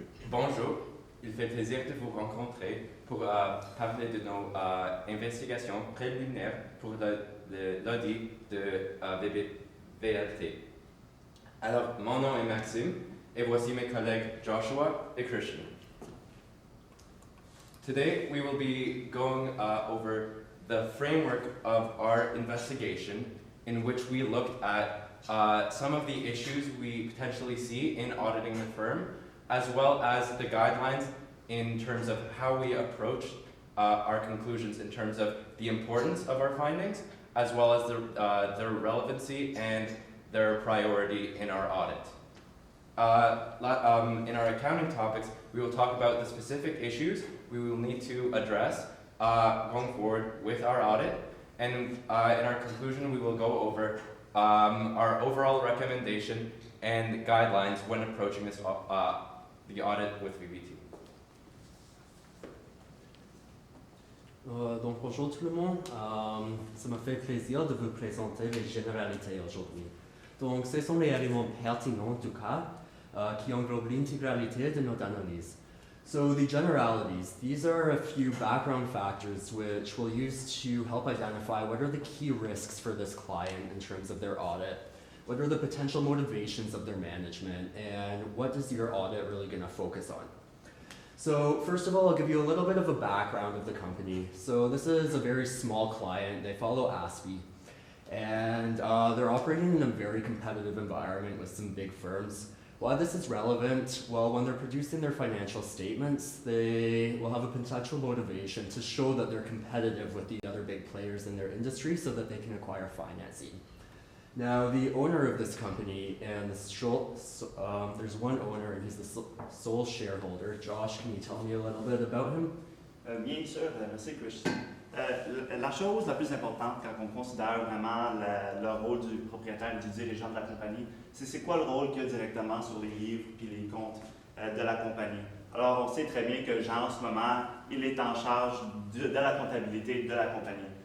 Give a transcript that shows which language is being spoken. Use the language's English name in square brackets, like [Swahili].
[French] Bonjour, il fait plaisir de vous rencontrer pour parler de nos investigations préliminaires pour l'audit de VLT. Alors, mon nom est Maxime et voici mes collègues Joshua et Christian. [English] Today we will be going over the framework of our investigation in which we looked at some of the issues we potentially see in auditing the firm, as well as the guidelines in terms of how we approach our conclusions in terms of the importance of our findings, as well as their relevancy and their priority in our audit. In our accounting topics, we will talk about the specific issues we will need to address going forward with our audit, and in our conclusion, we will go over our overall recommendation and guidelines when approaching this the audit with VBT. [French] Donc bonjour tout le monde, ça me fait plaisir de vous présenter les généralités aujourd'hui. Donc ce sont les éléments pertinents du cas qui englobent l'intégralité de notre analyse. [English] So the generalities, these are a few background factors which we'll use to help identify what are the key risks for this client in terms of their audit, what are the potential motivations of their management, and what is your audit really going to focus on. So first of all, I'll give you a little bit of a background of the company. So this is a very small client. They follow ASPE, and they're operating in a very competitive environment with some big firms. Why this is relevant? Well, when they're producing their financial statements, they will have a potential motivation to show that they're competitive with the other big players in their industry so that they can acquire financing. Now, the owner of this company, and there's one owner and he's the sole shareholder. Josh, can you tell me a little bit about him? [French] Bien sûr, merci Christian. La chose la plus importante quand on considère vraiment le rôle du propriétaire et du dirigeant de la compagnie, c'est quoi le rôle qu'il a directement sur les livres et les comptes de la compagnie. Alors, on sait très bien que Jean, en ce moment, il est en charge de la comptabilité de la compagnie.